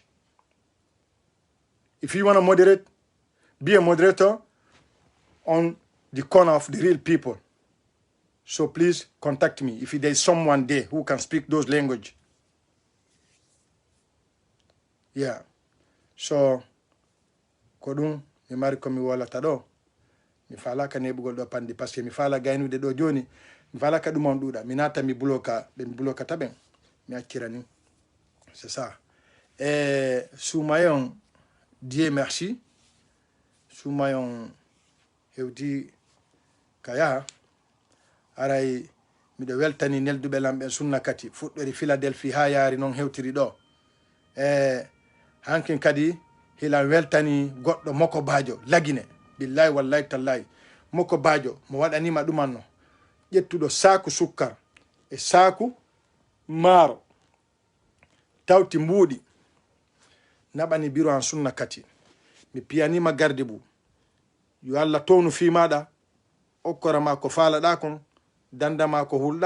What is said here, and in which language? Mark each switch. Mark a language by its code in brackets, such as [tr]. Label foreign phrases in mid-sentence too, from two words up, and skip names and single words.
[en] If you want to moderate, be a moderator on the corner of the real people. So please contact me if there is someone there who can speak those languages. Yeah. So, [ff] kodum mi mari komi wolata ɗo. Mi fala ka nebugol ɗo pandi [fr] parce que [ff] mi fala gaynude ɗo joni mi fala ka ɗum on ɗuɗa mi nata mi bloka ɓe mi bloka taɓen mi accira ni [fr] c'est ça [ff] sumayon [fr] Dieu merci [ff] sumayon hewti kaya aray miɗo weltani nelduɓe lamɓe sunna kati fuɗɗori Philadelphie ha yaari noon hewtiri ɗo hankin kadi hilan weltani goɗɗo Moko Bajo Lagine [ar] بالله والله تالله [ff] Moko Bajo mo waɗanima ɗumanno ƴettuɗo saku sukkar e saku maaro tawti mbuuɗi naɓani biro an sunna kati mi piyanima garde bu yo Allah townu fimaɗa okkorama ko faalaɗa kon dandama ko hulɗa